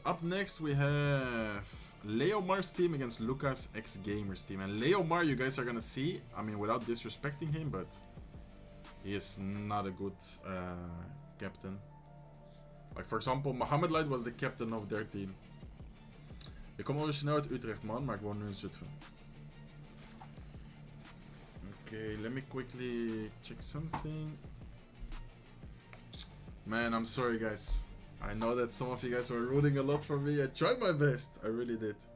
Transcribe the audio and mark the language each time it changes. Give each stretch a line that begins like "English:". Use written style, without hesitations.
English: Up next we have Leomar's team against Lucas X Gamer's team. And Leomar, you guys are gonna see, I mean, without disrespecting him, but he is not a good captain. Like, for example, Mohammed Light was the captain of their team.
Dutch: Ik kom origineel uit Utrecht, man, maar ik woon nu in Zutphen.
English: Okay, let me quickly check something. Man, I'm sorry, guys. I know that some of you guys were rooting a lot for me. I tried my best. I really did.